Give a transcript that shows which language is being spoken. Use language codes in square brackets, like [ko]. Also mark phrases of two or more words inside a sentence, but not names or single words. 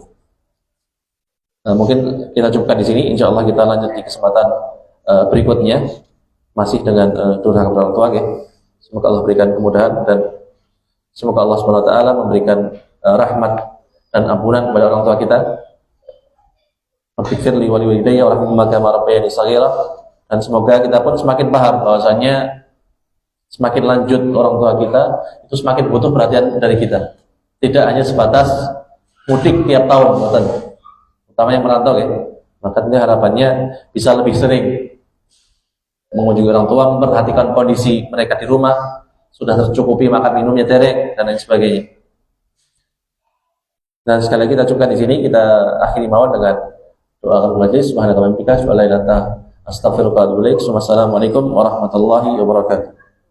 [id] Nah, mungkin kita cukupkan di sini. [ar] إن شاء الله [id] kita lanjut di kesempatan berikutnya masih dengan durhaka kepada orang tua, ya. Semoga Allah berikan kemudahan dan semoga Allah SWT memberikan rahmat dan ampunan kepada orang tua kita. [ar] Berpikir لي ولوالدي ورحمة الله كما ربياني صغيرا, [id] dan semoga kita pun semakin paham bahwasanya semakin lanjut orang tua kita itu semakin butuh perhatian dari kita. Tidak hanya sebatas mudik tiap tahun, terutama yang merantau, ya. Maka tentunya harapannya bisa lebih sering mengunjungi orang tua, memperhatikan kondisi mereka di rumah, sudah tercukupi makan minumnya derek dan lain sebagainya. Dan sekali lagi kita cukupkan di sini, kita akhiri mawon dengan doa akhir majlis. [ar] سبحانك وبحمدك أشهد أن لا إله إلا أنت أستغفرك وأتوب إليك والسلام عليكم ورحمة الله وبركاته.